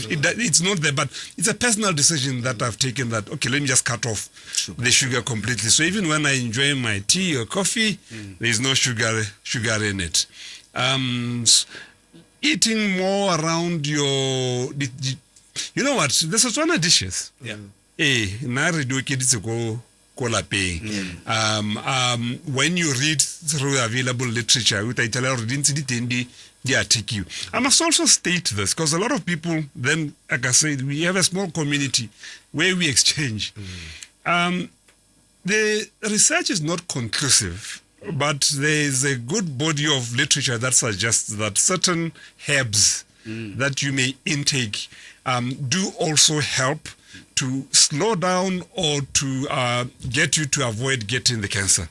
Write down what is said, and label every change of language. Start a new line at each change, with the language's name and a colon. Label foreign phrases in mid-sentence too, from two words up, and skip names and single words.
English: it's not there, but it's a personal decision that I've taken that, okay, let me just cut off the sugar completely. So even when I enjoy my tea or coffee, there's no sugar in it. Eating more around your, you know what, the Botswana dishes. Yeah.
Tswana: Na re do ke ditse ko lapeng.
English: When you read through available literature, I tell you. I must also state this because a lot of people then, like I said, we have a small community where we exchange. The research is not conclusive, but there is a good body of literature that suggests that certain herbs that you may intake do also help to slow down or to get you to avoid getting the cancer.